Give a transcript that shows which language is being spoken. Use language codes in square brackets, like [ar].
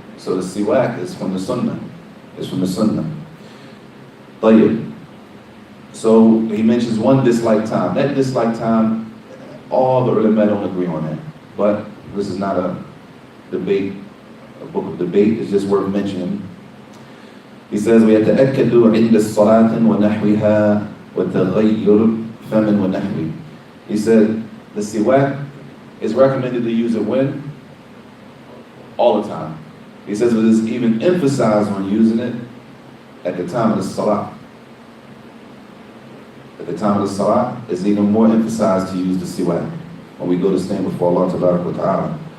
[en] So the siwak is from the sunnah. It's from the sunnah. طيب. So he mentions one dislike time. That dislike time, all the ulama don't agree on that. But this is not a debate, a book of debate. It's just worth mentioning. He says, [ar] وَيَتَأَكَّدُ عِنْدَ الصَّلَاةٍ وَنَحْوِهَا وَتَغَيُّرْ فَمٍ وَنَحْوِهِ. [en] He said, the siwak is recommended to use it when? All the time. He says it is even emphasized on using it at the time of the salah. At the time of the salah, it's even more emphasized to use the siwak when we go to stand before Allah Tabaraka wa Ta'ala.